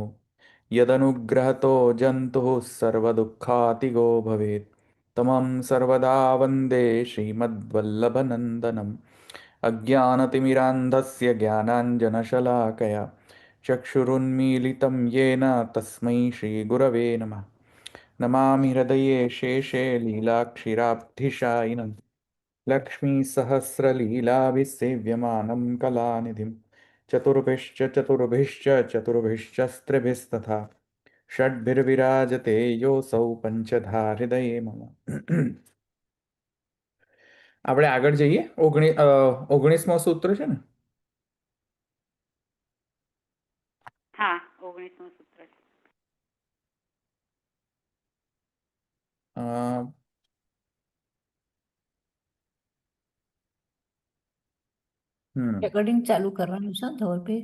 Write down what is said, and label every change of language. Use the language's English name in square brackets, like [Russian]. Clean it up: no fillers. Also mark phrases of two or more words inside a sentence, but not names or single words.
[Sanskrit] यदनुग्रहतो जन्तुः सर्वदुःखातिगो भवेत् तमं सर्वदा वन्दे श्रीमद्वल्लभनन्दनम् अज्ञानतिमिरान्धस्य ज्ञानाञ्जनशलाकया चक्षुरुन्मीलितं येन तस्मै श्रीगुरवे नमः नमामि हृदये शेषे लीलाक्षीराब्धिशायिनं लक्ष्मीसहस्रलीलाभिसेव्यमानं कलानिधिं चतुर्भिश्च षड्भिर्विराजते योऽसौ पञ्चधा हृदये मम [Gujarati] આપણે આગળ જઈએ 19મો સૂત્ર છે ને હા 19મું સૂત્ર છે. અ, રેકોર્ડિંગ ચાલુ કરવાનું છે ધવલભાઈ?